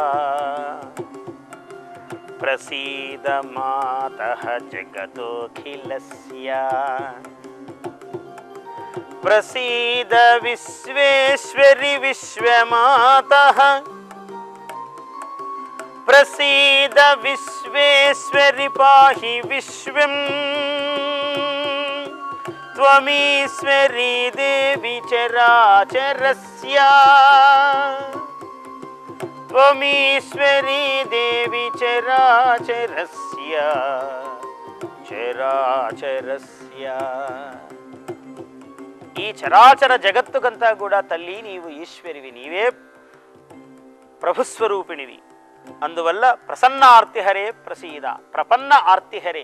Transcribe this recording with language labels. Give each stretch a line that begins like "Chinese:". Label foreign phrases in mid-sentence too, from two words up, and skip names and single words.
Sanskrit: प्रसीद मातः जगतोऽखिलस्य प्रसीद विश्वेश्वरि विश्वमातः प्रसीद विश्वेश्वरि पाहि विश्वम् त्वमीश्वरी देवी चराचरस्य त्वमीश्वरी देवी चराचरस्य చరాచరస్య.
Telugu: ఈ చరాచర జగత్తుకంతా కూడా తల్లి నీవు ఈశ్వరివి, నీవే ప్రభుస్వరూపిణివి.
Sanskrit: అందువల్ల प्रसन्न आर्तिहरे प्रसीद, प्रपन्न आर्तिहरे.